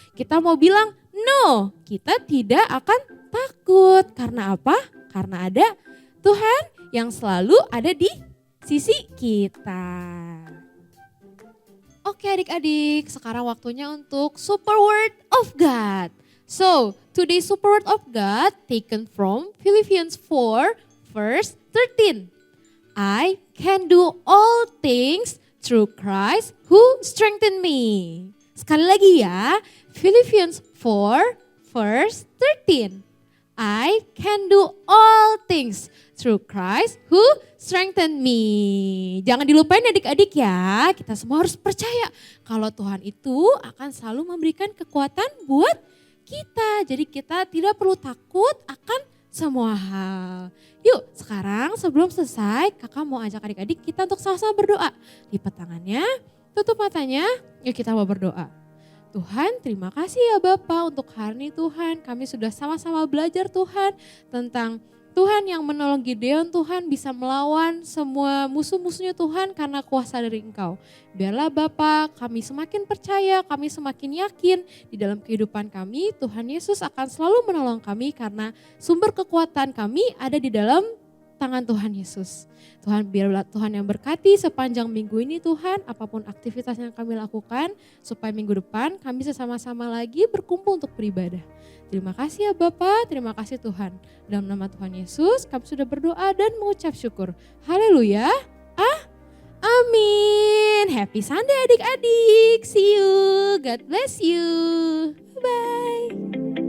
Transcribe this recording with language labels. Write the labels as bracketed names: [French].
[Indonesian] Kita mau bilang no, kita tidak akan takut. Karena apa? Karena ada Tuhan yang selalu ada di sisi kita. Oke adik-adik, sekarang waktunya untuk Super Word of God. [English] So, today's Super Word of God taken from Philippians 4 verse 13. I can do all things through Christ who strengthen me. [Indonesian] Sekali lagi ya, Philippians 4 verse 13. [English] I can do all things through Christ who strengthen me. [Indonesian] Jangan dilupain adik-adik ya, kita semua harus percaya kalau Tuhan itu akan selalu memberikan kekuatan buat kita. Jadi kita tidak perlu takut akan semua hal. Yuk sekarang sebelum selesai kakak mau ajak adik-adik kita untuk sama-sama berdoa. Lipat tangannya, tutup matanya, yuk kita mau berdoa. Tuhan, terima kasih ya Bapa untuk hari ini Tuhan. Kami sudah sama-sama belajar Tuhan tentang Tuhan yang menolong Gideon, Tuhan bisa melawan semua musuh-musuhnya Tuhan karena kuasa dari Engkau. Biarlah Bapa kami semakin percaya, kami semakin yakin di dalam kehidupan kami Tuhan Yesus akan selalu menolong kami karena sumber kekuatan kami ada di dalam tangan Tuhan Yesus. Tuhan biarlah Tuhan yang berkati sepanjang minggu ini Tuhan, apapun aktivitas yang kami lakukan supaya minggu depan kami sama-sama lagi berkumpul untuk beribadah. Terima kasih ya Bapak, terima kasih Tuhan. Dalam nama Tuhan Yesus kami sudah berdoa dan mengucap syukur. Haleluya. Amin. [English] Happy Sunday adik-adik. See you. God bless you. Bye.